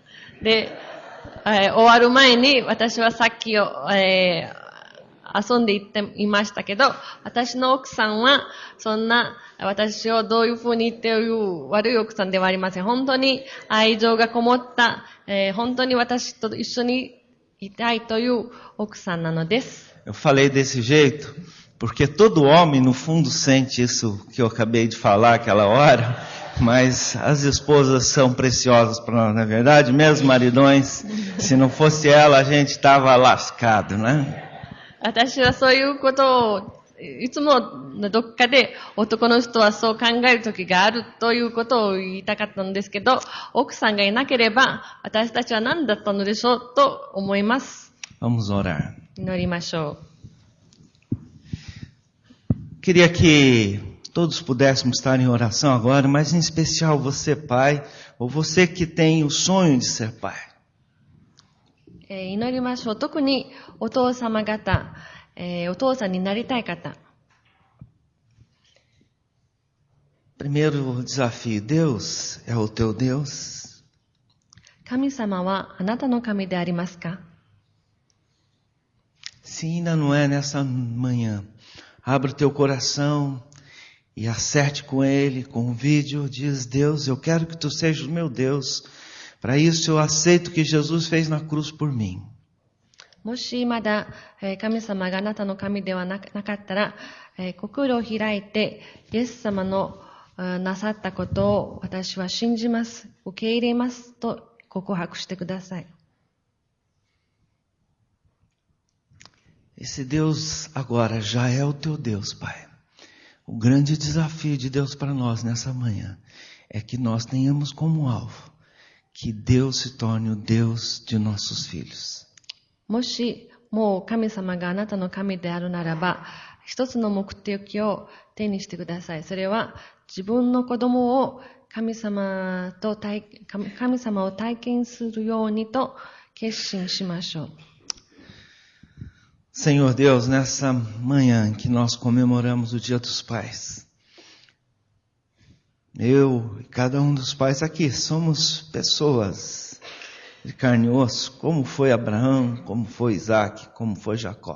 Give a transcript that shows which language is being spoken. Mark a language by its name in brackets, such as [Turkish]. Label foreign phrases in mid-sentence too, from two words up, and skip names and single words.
[Japanese] で、終わる前に私はさっき遊んでいましたけど、私の奥さんはそんな私をどういうふうに言っている悪い奥さんではありません。本当に愛情がこもった、本当に私と一緒にいたいという奥さんなのです。 [Portuguese] Eu falei desse jeito porque todo homem no fundo sente isso que eu acabei de falar aquela hora, mas as esposas são preciosas para nós, não é verdade? Mesmo maridões, se não fosse ela a gente estava lascado, né? [Japanese] 私はそういうことをいつもどっかで男の人はそう考える時があるということを言いたかったんですけど、奥さんがいなければ私たちは何だったのでしょうと思います。 [Portuguese] Vamos orar. [Japanese] 祈りましょう。 [Portuguese] Queria que todos pudéssemos estar em oração agora, mas em especial você, pai, ou você que tem o sonho de ser pai. [Japanese] 祈りましょう。特にお父様方、お父さんになりたい方。 [Portuguese] Primeiro desafio, Deus é o teu Deus? [Japanese] 神様はあなたの神でありますか？ [Portuguese] Se ainda não é nessa manhã, abre o teu coração e acerte com ele, convide-o, diz: Deus, eu quero que tu sejas o meu Deus. Para isso eu aceito o que Jesus fez na cruz por mim. [Japanese] もしまだ神様があなたの神ではなかったら、心を開いてイエス様のなさったことを私は信じます、受け入れますと告白してください。 [Portuguese] Esse Deus agora já é o teu Deus, Pai. O grande desafio de Deus para nós nessa manhã é que nós tenhamos como alvo que Deus se torne o Deus de nossos filhos. [Japanese] もしもう神様があなたの神であるならば、一つの目的を手にしてください。それは自分の子供を神様を体験するようにと決心しましょう。 [Portuguese] Senhor Deus, nessa manhã em que nós comemoramos o Dia dos Pais, eu e cada um dos pais aqui somos pessoas de carne e osso, como foi Abraão, como foi Isaac, como foi Jacó.